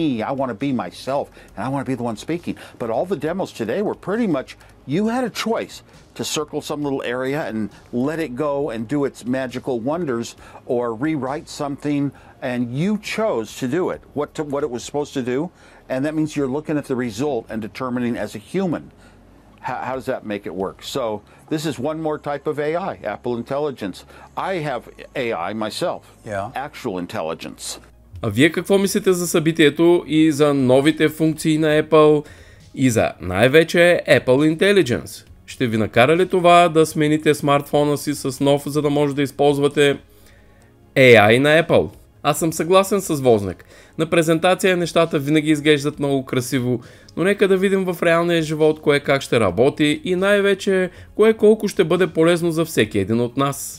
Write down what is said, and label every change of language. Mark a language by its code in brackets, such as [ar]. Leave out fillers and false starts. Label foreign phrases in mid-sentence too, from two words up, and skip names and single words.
[en] I want to be myself, and I want to be the one speaking. But all the demos today were pretty much, you had a choice to circle some little area and let it go and do its magical wonders, or rewrite something, and you chose to do it, what it was supposed to do, and that means you're looking at the result and determining as a human. How does that make it work? So this is one more type of AI, Apple Intelligence. I have AI myself, actual intelligence. [bg] А вие какво мислите за събитието и за новите функции на Apple и за най-вече Apple Intelligence? Ще ви накара ли това да смените смартфона си с нов, за да може да използвате AI на Apple? Аз съм съгласен с Возняк. На презентация нещата винаги изглеждат много красиво, но нека да видим в реалния живот кое как ще работи и най-вече кое колко ще бъде полезно за всеки един от нас.